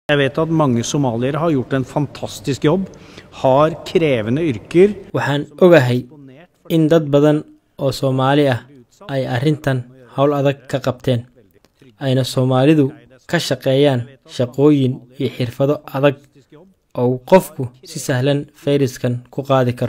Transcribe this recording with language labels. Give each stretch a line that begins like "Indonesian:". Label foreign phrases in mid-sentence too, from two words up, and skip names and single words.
Norwegian: Jeg vet at mange somaliere har gjort en fantastisk jobb, har krevende yrker.
Somali: Waxaan ogahay in dad badan oo Soomaali ah ay arrintan hawl adag ka qabteen, ayna Soomaalidu ka shaqeeyaan shaqooyin iyo xirfado adag oo qofku si sahlan fayraskan ku qaadi karo.